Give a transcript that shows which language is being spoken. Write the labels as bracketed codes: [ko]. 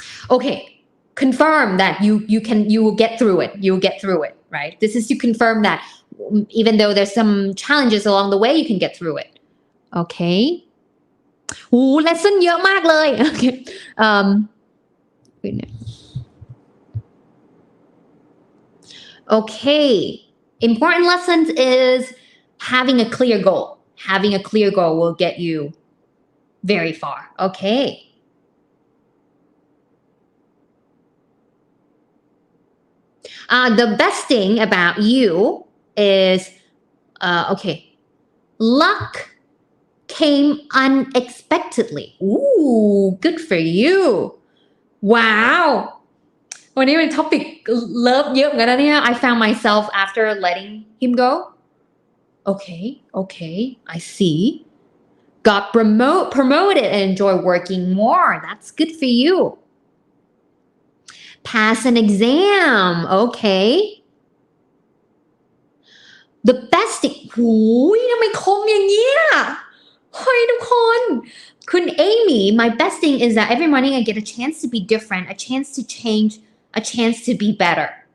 [en] Okay. Confirm that you will get through it. You'll get through it, right? This is to confirm that even though there's some challenges along the way, you can get through it. Okay. [th] lesson เยอะมากเลย [en] Okay. Okay. Important lessons is having a clear goal. Having a clear goal will get you very far. Okay. The best thing about you is, luck came unexpectedly. Ooh, good for you. Wow. [th] วันนี้เป็น topic love เยอะเหมือนกันนะเนี่ย [en] I found myself after letting him go. Okay, I see. Got promoted and enjoy working more. That's good for you. Pass an exam. Okay. The best thing. [th] หูยทำไมคมอย่างเงี้ยเฮ้ยทุกคนคุณ [en] Amy, my best thing is that every morning I get a chance to be different, a chance to change, a chance to be better.